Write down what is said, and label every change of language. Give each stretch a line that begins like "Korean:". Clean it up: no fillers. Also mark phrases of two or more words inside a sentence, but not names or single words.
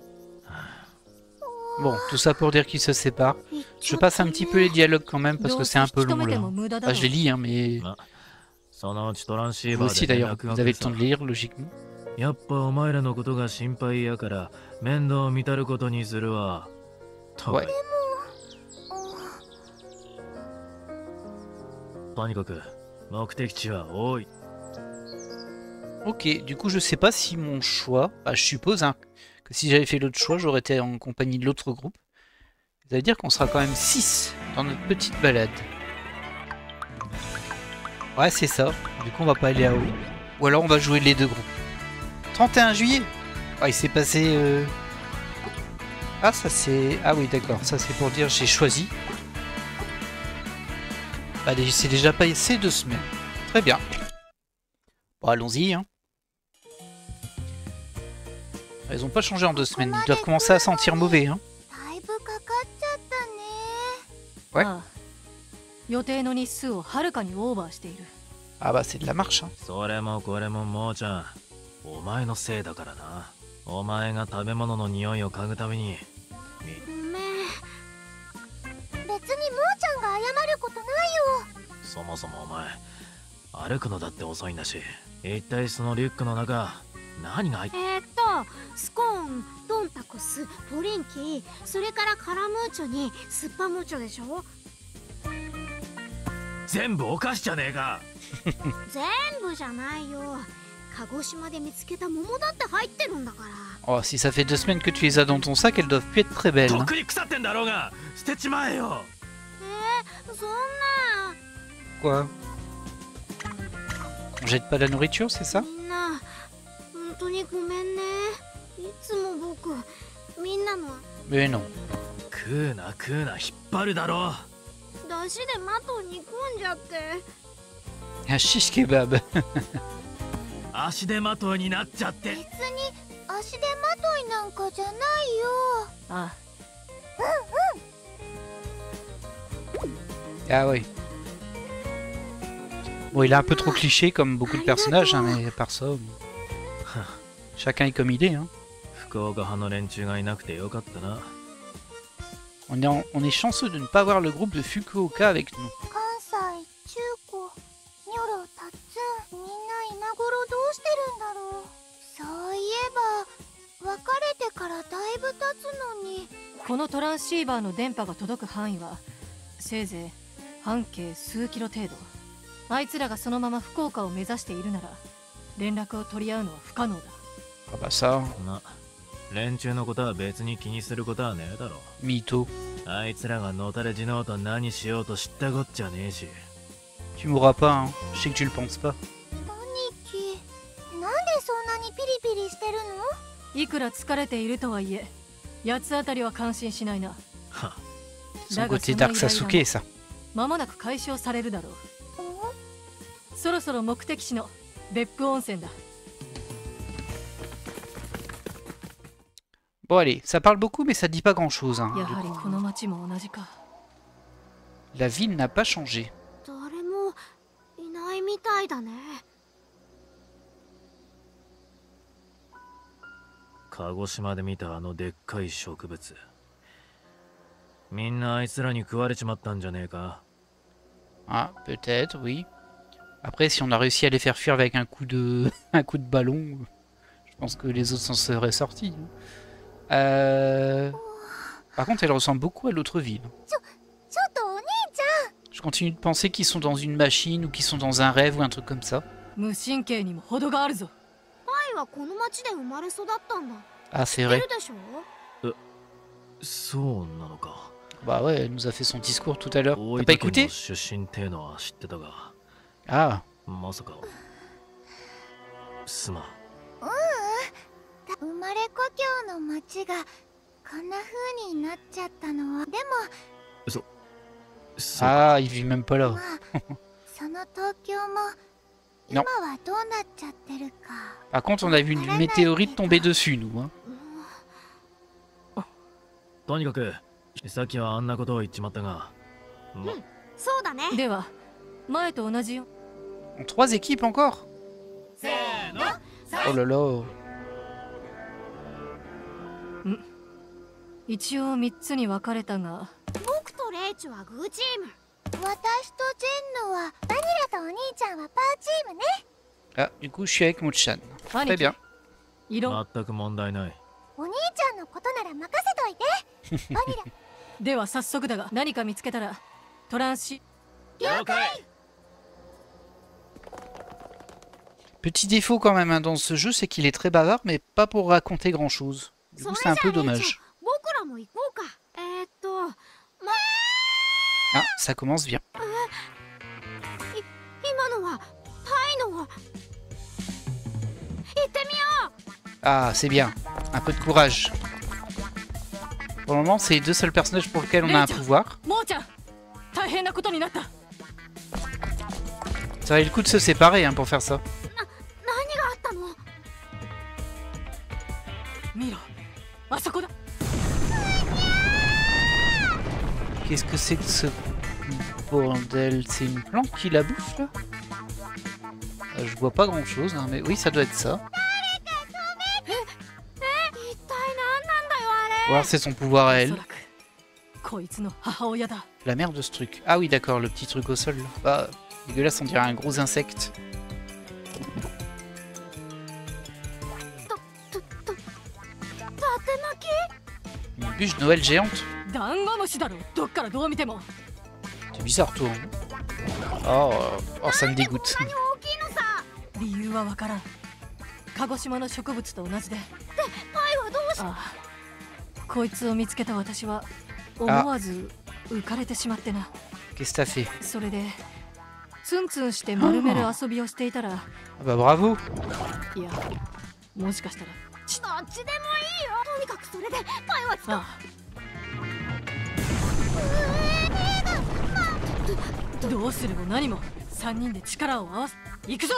French: Bon, tout ça pour dire qu'ils se séparent. Je passe un petit peu les dialogues quand même parce que c'est un peu long là. Enfin, je les lis hein, mais...
Japanese: そのうちトランシー
French: Vous
Japanese: バー
French: aussi
Japanese: で連
French: d'ailleurs,
Japanese: 絡が
French: vous
Japanese: 来
French: avez
Japanese: る
French: le temps
Japanese: さ
French: de lire logiquement.
Japanese: やっぱお前らのことが心配やから面倒見たることにするわ。と
French: Ouais.
Japanese: とにかく目的地は多い。
French: Ok, du coup je sais pas si mon choix... Bah, je suppose hein, que si j'avais fait l'autre choix, j'aurais été en compagnie de l'autre groupe. Ça veut dire qu'on sera quand même 6 dans notre petite balade. Ouais, c'est ça. Du coup, on va pas aller à haut. Ou alors, on va jouer les deux groupes. 31 juillet. Ah, il s'est passé... Ah, ça c'est... Ah oui, d'accord. Ça, c'est pour dire j'ai choisi. Bah, c'est déjà passé 2 semaines. Très bien. Bon, allons-y. Hein. Ils ont pas changé en 2 semaines. Ils doivent commencer à sentir mauvais. Hein.
Japanese: だいぶかかっちゃったね。
French: Ouais.
Japanese: ああ、予定の日数をはるかにオーバーしている。
French: Ah bah, c'est de la marche. Hein.
Japanese: それもこれももうちゃん、お前のせいだからな。お前が食べ物の匂いを嗅ぐために。ごめん。別にもーちゃんが謝ることないよ。そもそもお前、歩くのだって遅いんだし、一体そのリュックの中、何が入って。スコーン、ドモンタコス、ポリンキ、それからカラムーチョにスッパムーチョでしょ。全部お菓子じゃねえか。全部じゃないよ。鹿児島で見つけた桃だって入ってるんだから。
French: Oh, si ça fait 2 semaines que tu les as dans ton sac, elles doivent plus être très belles.
Japanese: とっ
French: Hein.
Japanese: くに腐ってんだろうが捨てちまえよ。そんな。
French: Quoi? On jette pas la nourriture, c'est ça?
Japanese: みんな、本当にごめんね。いつも僕、みんなの
French: Mais non.
Japanese: 食うな食うな、引っ張るだろ。出汁で的を煮込んじゃって。
French: Un shish kebab.
Japanese: 足手まといになっちゃって。別に足手まといなんかじゃないよ。あ
French: Ah oui. Bon, il est un peu trop cliché comme beaucoup de personnages, hein, mais à part ça, chacun est comme il est. Hein.
Japanese: 福岡派の連中がいなくてよかったな。
French: On est chanceux de ne pas voir le groupe de Fukuoka avec nous.
Japanese: 関西、中古、ニョロ、タッツン、みんな今頃どうしてるんだろう。そういえば、別れてからだいぶ経つのに。このトランシーバーの電波が届く範囲はせいぜい半径数キロ程度。あいつらがそのまま福岡を目指しているなら連絡を取り合うのは不可能だ。
French: Ah bah ça,
Japanese: ま、連中のことは別に気にすることはねえだろ。
French: mytho.
Japanese: あいつらがのたれ死のうと何しようと知ったこっちゃねえし。
French: Tu mourras pas, hein. Je sais que tu le penses pas.
Japanese: 兄貴、なんでそんなにピリピリしてるの？いくら疲れているとはいえ八つ当たりは感心しないな。は
French: Son côté Dark Sasuke, ça.
Japanese: 間もなく解消されるだろう。そろそろ目的地の別府温泉だ。
French: Bon allez, ça parle beaucoup mais ça dit pas grand chose. Hein.
Japanese: やはりこの町も同じか。
French: La ville n'a pas changé.
Japanese: 誰もいないみたいだね。鹿児島で見たあのでっかい植物、みんなあいつらに食われちまったんじゃねえか。
French: Ah, peut-être, oui. Après, si on a réussi à les faire fuir avec un coup de, un coup de ballon, je pense que les autres s'en seraient sortis. Par contre, elle ressemble beaucoup à l'autre ville.
Japanese: ちょっとお兄ちゃん。
French: Je continue de penser qu'ils sont dans une machine ou qu'ils sont dans un rêve ou un truc comme ça.
Japanese: 無神経にも程があるぞ。パイはこの町で生まれ育ったんだ。
French: Ah, c'est
Japanese: 知って
French: vrai.
Japanese: るでしょ？そうなのか。
French: Bah ouais, elle nous a fait son discours tout à l'heure.
Japanese: 大
French: T'as pas
Japanese: 分県
French: écouté?
Japanese: の出身ってのは知ってたが、
French: Ah,
Japanese: まさか。すまん。生まれ故郷の町がこんな風になっちゃったのは。でもそうか。
French: ah, il vit même pas là.
Japanese: まあその東京も今はどうなっちゃってるか。
French: Par contre, on a vu une météorite tomber dessus, nous. Hein.
Japanese: とにかくさっきはあんなことを言っちまったが、ま、そうだね。では前と同じよ。
French: En 3 équipes encore? Oh là là.
Japanese: 一応3つに分かれたが、僕とレイチはグーチーム。私とジェンノはバニラとお兄ちゃんはパーチームね。
French: Ah, du coup, je suis avec Mochan. Très
Japanese: 兄貴
French: bien.
Japanese: 色全く問題ない。お兄ちゃんのことなら任せといて。バニラ。では早速だが何か見つけたらトランシ。了解。
French: Petit défaut quand même hein, dans ce jeu, c'est qu'il est très bavard, mais pas pour raconter grand chose. Du coup, c'est un peu dommage.
Japanese: 僕らも行こうか。
French: Ah, ça commence bien.
Japanese: 今のはタイのは。行ってみよう。
French: Ah, c'est bien. Un peu de courage. Pour le moment, c'est les 2 seuls personnages pour lesquels on a un pouvoir.
Japanese: モーちゃん、大変なことになった。
French: Ça valait le coup de se séparer hein, pour faire ça.
Japanese: 何があったの？見ろ、あそこだ。
French: Qu'est-ce que c'est que ce bordel? C'est une plante qui la bouffe là? Je vois pas grand chose, hein, mais oui, ça doit être ça.
Japanese: 一体何なんだよあれ。
French: Ou alors c'est son pouvoir à
Japanese: お
French: elle.
Japanese: そらくこいつの母親だ。
French: La mère de ce truc. Ah oui, d'accord, le petit truc au sol. Là. Bah, dégueulasse, on dirait un gros insecte.
Japanese: 竜巻。
French: capuche de Noël géante.
Japanese: ダンゴムシだろ、どっからどう見ても。
French: C'est bizarre toi. Hein. Oh, oh, ça me dégoûte.
Japanese: 理由はわからん。鹿児島の植物と同じで。で、パイはどうし。ああ、こいつを見つけた私は思わず浮かれてしまってな。
French: Qu'est-ce que t'as fait?
Japanese: それでツンツンして丸める遊びをしていたら、
French: Ah bah bravo.
Japanese: いや、もしかしたらどっちでもいいよ。とにかくそれでパイはつか。ああ、どうするも何も3人で力を合わせ行くぞ。